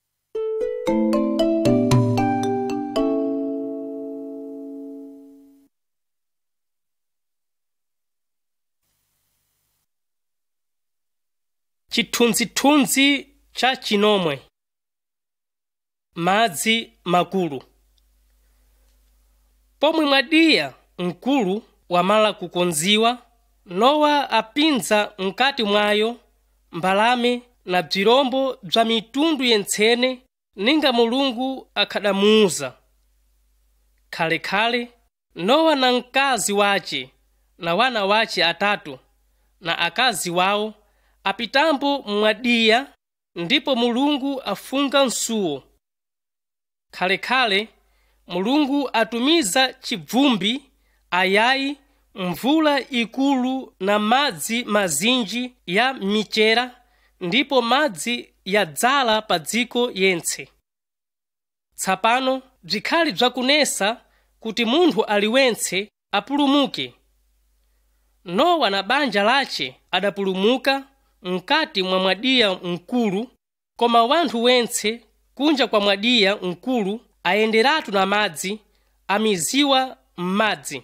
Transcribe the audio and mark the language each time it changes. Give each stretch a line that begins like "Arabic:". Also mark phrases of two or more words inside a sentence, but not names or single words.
Sena: Chithunzithunzi cha chinomwe. Madzi makulu. Pomwe mwadiya mkulu wamala kukonziwa, Nowa apinza mkati mwayo mbalame na bzirombo bza mitundu yentsene ninga Mulungu akhadamuwuza. Khalekhale Nowa na mkazi wace na wana wace atatu na akazi wawo apitambo mwadiya, ndipo Mulungu afunga nsuwo. Khalekhale Mulungu atumiza chibvumbi, ayayi, mvula ikulu na madzi mazinji ya michera, ndipo madzi yadzala pa dziko yentse. Tsapano bzikhali bzakunesa kuti munthu aliwentse apulumuke. Nowa na banja lace adapulumuka mkati mwa mwadiya mkulu, koma wanthu wentse kunja kwa mwadiya mkulu ayenderatu na madzi, amiziwa m'madzi.